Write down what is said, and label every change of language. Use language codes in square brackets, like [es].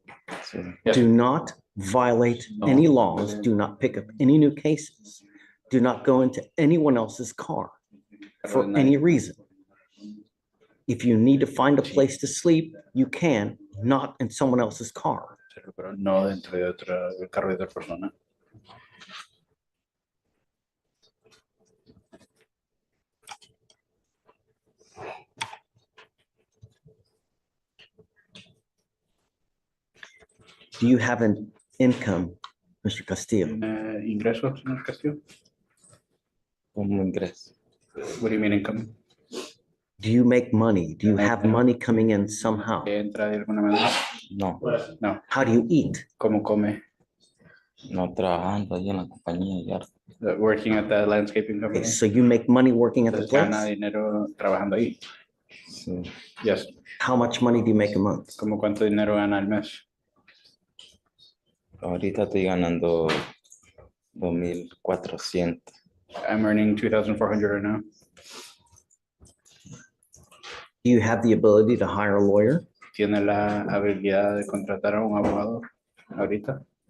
[en] Yes. Do not violate any laws. Do not pick up any new cases. Do not go into anyone else's car for any reason. If you need to find a place to sleep, you can, not in someone else's car. [es] Pero no dentro de del carro de otra persona. [en] Do you have an income, Mr. Castillo? [es] ¿Ingreso, señor Castillo? ¿Cómo ingreso? [en] What do you mean income? Do you make money? Do you have money coming in somehow? [es] ¿Entra de alguna manera? No. [en] No. How do you eat? [es] ¿Cómo come? No trabajando ahí en la compañía de yarda. [en] Working at the landscaping company. Okay, so you make money working at the [es] Entonces gana [en] place? [es] dinero trabajando ahí. Sí. [en] Yes. How much money do you make a month? [es] ¿Cómo cuánto dinero gana al mes? Ahorita estoy ganando 2,400. [en] I'm earning 2,400 right now. Do you have the ability to hire a lawyer? [es] ¿Tiene la habilidad de contratar a un abogado ahorita?